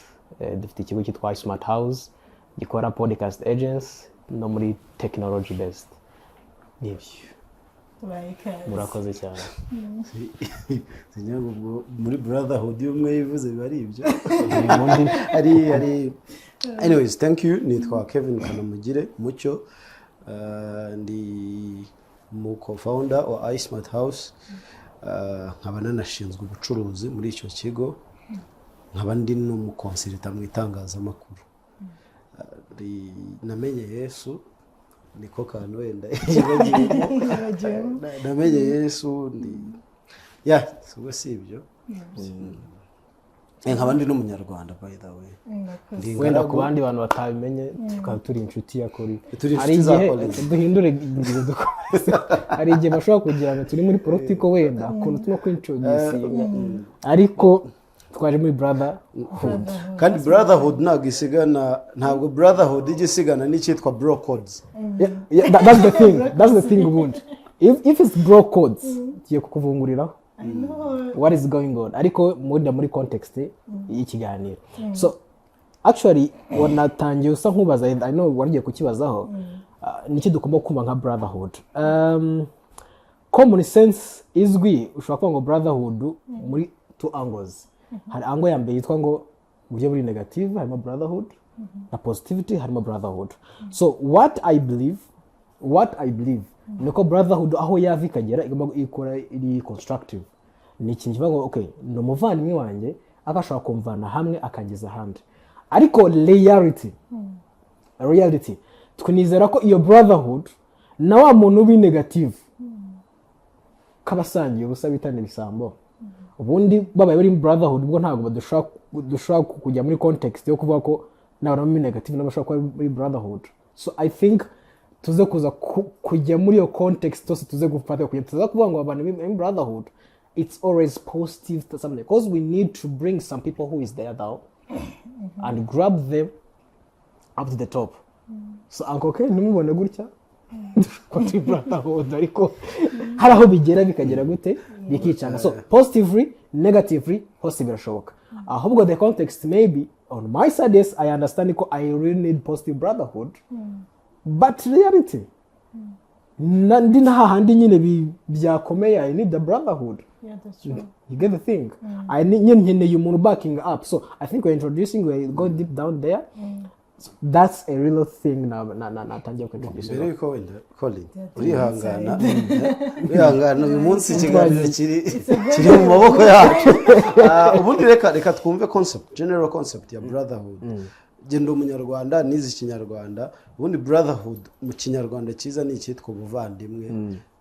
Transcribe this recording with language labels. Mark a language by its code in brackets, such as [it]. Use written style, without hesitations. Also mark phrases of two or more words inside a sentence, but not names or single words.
[rw] Dufite ikigo cyitwa Smart House gikora [en] podcast agents [rw] no muri [en] technology based. [rw] Nibyo. Murakoze cyane. Sinyango muri Brotherhood umwe yivuze bari ibyo. [en] Ari anyways, thank you. [rw] Nitwa Kevin Kanamugire Mucyo, ndi mu co-founder wa Smart House, nkaba nanashinzwe ubucuruzi muri icyo kigo, nkaba ndi n'umukonsultant mu itangazamakuru. Namenye Yesu niko kantu wenda namenye Yesu ubwo si ibyo. Nkaba ndi n'umunyarwanda [en] by the way. [rw] Wenda ku bandi bantu batabimenye tukaba turi inshuti ya kuri. Hari igihe duhindure ingingo dukomeza. Hari igihe bashobora kugira ngo turi muri politiko wenda kuntu tuma kwintroduce. Ariko twaje muri Brotherhood. Kandi Brotherhood ntabwo Brotherhood igisigana n'icyitwa [en] bro codes. Yeah, that's the thing. That's the thing ubundi. If it's bro codes, [rw] kiye kukuvunguriraho. [en] I know what is going on. [rw] Ariko muri context y'ikiganiro. [en] So actually [rw] wanatangiye usa nkubaza, [en] I know [rw] warigiye kukibazaho. Niki dukoma kumva nka Brotherhood. [en] Common sense [rw] izwi ushobora kuvuga ngo Brotherhood muri [en] two angles. [rw] Hari angle ya mbere yitwa ngo buryo buri negative harimo Brotherhood, na positivity harimo Brotherhood. [en] So what I believe [rw] nuko Brotherhood aho yava ikagera igomba ikora iri constructive. Ni ikintu kivuga ngo okay, no muvandimwe wanjye akashobora kumvana hamwe akageza ahandi. Ariko reality twinizera ko iyo Brotherhood na wa muntu ubi negative kabasangiye ubusa bitane bisambo. Ubundi babaye bari Brotherhood ubwo ntabwo dushaka kujya muri context yo kuvuga ko nawe muri negative nabashaka kuba muri Brotherhood. [en] So I think [rw] tuze kuza kujya muri yo context tose tuze gufata kujya tuza kuvuga ngo abantu [en] in Brotherhood it's always positive to something, because we need to bring some people who is there now and grab them up to the top. [rw] So Uncle Ken nimubone gutya ko turi Brotherhood ariko hari aho bigera bikagera gute bikicana. [en] So positively, negatively, [rw] hose birashoboka. [en] Ahubwo the context maybe on my side, yes, I understand ko I really need positive Brotherhood. But reality, [rw] ndi na hahandi nyine byakomeye, [en] I need the Brotherhood. Yeah, that's true. You get the thing? I need you umuntu backing up. So I think we're introducing, we go deep down there. So that's a real thing [rw] na tangiye kwintroduce. Mbere yuko wenda Colin urihangana uyu munsi ikiganiro kiri mu maboko yacu. Ubundi reka twumve [en] general concept [rw] ya Brotherhood. Genda umunyarwanda nizi kinyarwanda. Ubundi Brotherhood mu kinyarwanda cyiza ni icyitwa ubuvandimwe.